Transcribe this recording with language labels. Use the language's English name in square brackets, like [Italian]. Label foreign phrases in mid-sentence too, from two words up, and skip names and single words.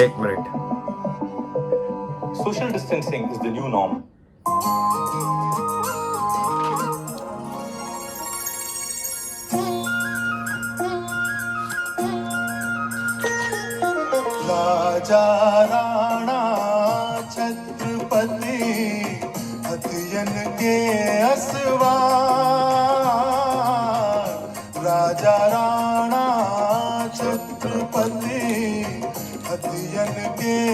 [Gujarati] એક મિનિટ. [English] Social distancing is the new norm. [Hindi] राजा राणा छत्रपति हथियन के असवार, राजा राणा छत्रपति हथियन के